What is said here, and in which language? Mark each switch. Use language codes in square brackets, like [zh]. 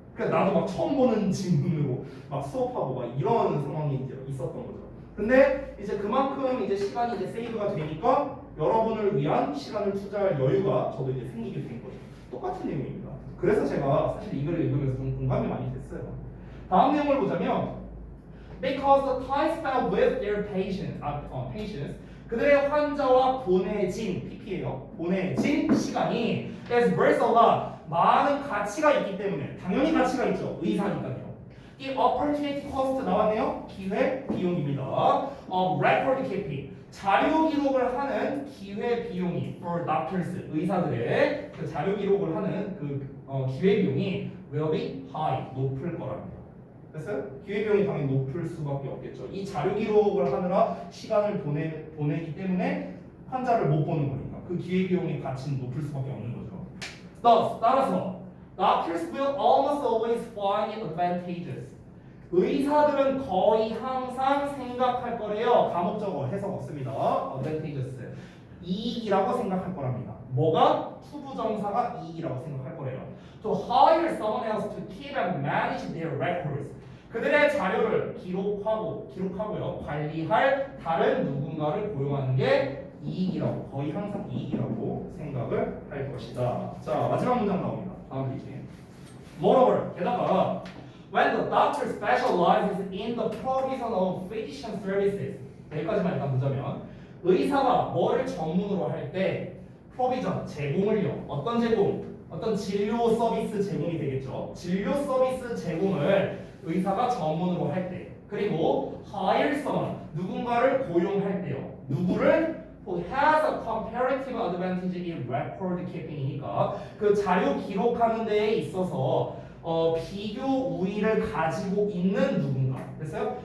[ko] 그러니까 나도 막 처음 보는 질문으로 막 수업하고 막 이런 상황이 이제 있었던 거죠. 근데 이제 그만큼 이제 시간이 이제 세이브가 되니까 여러분을 위한 시간을 투자할 여유가 저도 이제 생기게 된 거죠. 똑같은 내용입니다. 그래서 제가 사실 이 글을 읽으면서 좀 공감이 많이 됐어요. 다음 내용을 보자면 [en] because the time spent with their patients [ko] 그들의 환자와 보내진 PP예요. 보내진 시간이 [en] is worth a lot [ko] 많은 가치가 있기 때문에 당연히 가치가 있죠. 의사니까요. 이 [en] opportunity cost [ko] 나왔네요. 기회 비용입니다. [en] record keeping [ko] 자료 기록을 하는 기회 비용이 [en] for doctors [ko] 의사들의 그 자료 기록을 하는 그 기회 비용이 [en] will be high [ko] 높을 거랍니다. 됐어요? 기회 비용이 당연히 높을 수밖에 없겠죠. 이 자료 기록을 하느라 시간을 보내기 때문에 환자를 못 보는 거니까 그 기회 비용의 가치는 높을 수밖에 없는 거죠. [en] Thus, [ko] 따라서 [en] doctors will almost always find it advantageous. [ko] 의사들은 거의 항상 생각할 거래요. 감옥적어 해석 없습니다. advantageous 이익이라고 생각할 거랍니다. 뭐가? 투부정사가 이익이라고 생각할 거래요. [en] To hire someone else to keep and manage their records. [ko] 그들의 자료를 기록하고요. 관리할 다른 누군가를 고용하는 게 이익이라고 거의 항상 이익이라고 생각을 할 것이다. 자 마지막 문장 나옵니다. 다음 페이지. [en] Moreover, [ko] 게다가 [en] when the doctor specializes in the provision of physician services [ko] 여기까지만 일단 보자면 의사가 뭐를 전문으로 할 때 [en] provision [ko] 제공을요. 어떤 제공? 어떤 진료 서비스 제공이 되겠죠. 진료 서비스 제공을 의사가 전문으로 할 때 그리고 [en] hire someone [ko] 누군가를 고용할 때요. 누구를? [en] Who has a comparative advantage in record keeping [ko] 이니까 그 자료 기록하는 데에 있어서 비교 우위를 가지고 있는 누군가 됐어요?